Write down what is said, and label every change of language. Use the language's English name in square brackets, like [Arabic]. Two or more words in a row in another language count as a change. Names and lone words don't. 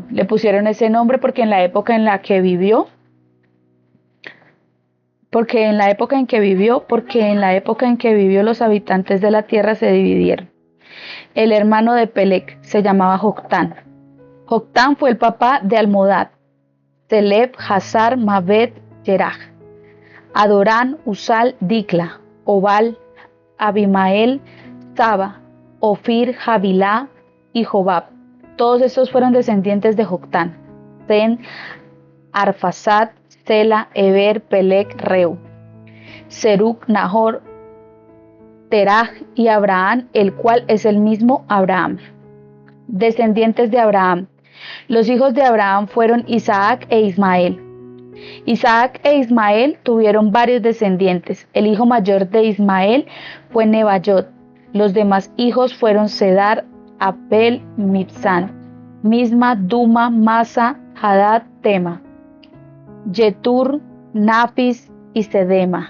[Spanish] Le pusieron ese nombre porque en la época en que vivió los habitantes de la tierra se dividieron. El hermano de Pelec se llamaba Joctán. Joctán fue el papá de Almodad, Seleb, Hazar, Mabed, Jeraj, Adorán, Usal, Dicla, Obal, Abimael, Saba, Ofir, Javilá y Jobab. Todos estos fueron descendientes de Joctán. Sen, Arfaxad, Sela, Eber, Pelec, Reu, Serug, Nahor, Teraj y Abraham, el cual es el mismo Abraham. Descendientes de Abraham. Los hijos de Abraham fueron Isaac e Ismael. Isaac e Ismael tuvieron varios descendientes. El hijo mayor de Ismael fue Nebayot. Los demás hijos fueron Cedar, Abel, Mibsán, Misma, Duma, Masa, Hadad, Tema, Yetur, Nafis y Sedema.